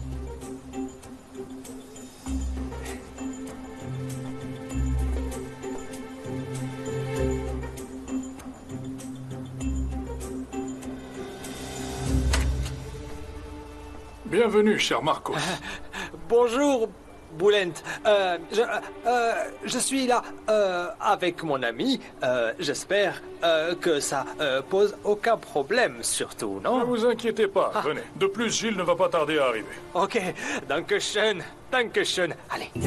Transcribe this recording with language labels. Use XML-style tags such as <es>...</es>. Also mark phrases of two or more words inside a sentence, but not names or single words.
<fr>Bienvenue, cher Marcos. Bonjour, Boulent. Je suis là avec mon ami. J'espère que ça pose aucun problème, surtout, non? Ne vous inquiétez pas, venez. De plus, Gilles ne va pas tarder à arriver.</fr> <de>Ok, dankeschön, dankeschön.</de> <fr>Allez.</fr>